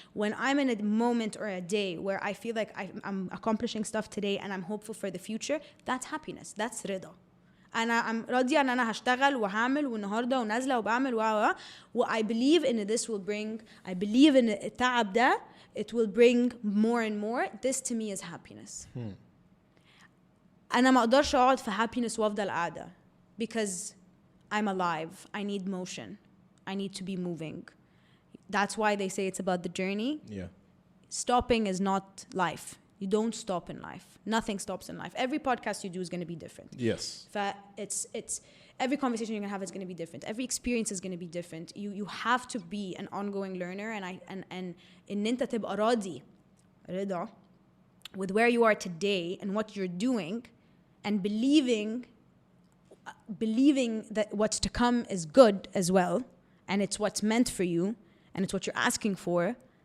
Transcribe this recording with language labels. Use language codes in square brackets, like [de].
[en] When I'm in a moment or a day where I feel like I'm accomplishing stuff today and I'm hopeful for the future, that's happiness. That's رضا. I'm [ar] راضية إن أنا هشتغل وهعمل والنهاردة ونازلة وبعمل [en] I believe in this will bring, I believe in [ar] التعب ده, [en] it will bring more and more. This to me is happiness. [ar] أنا ما أقدرش أقعد في happiness وأفضل قاعدة, [en] because I'm alive. I need motion. I need to be moving. That's why they say it's about the journey. Yeah. Stopping is not life. You don't stop in life. Nothing stops in life. Every podcast you do is going to be different. Yes. It's every conversation you're going to have is going to be different. Every experience is going to be different. You have to be an ongoing learner, and [ar] إن أنت تبقى راضي رضا [en] with where you are today and what you're doing, and believing that what's to come is good as well, and it's what's meant for you, and it's what you're asking for.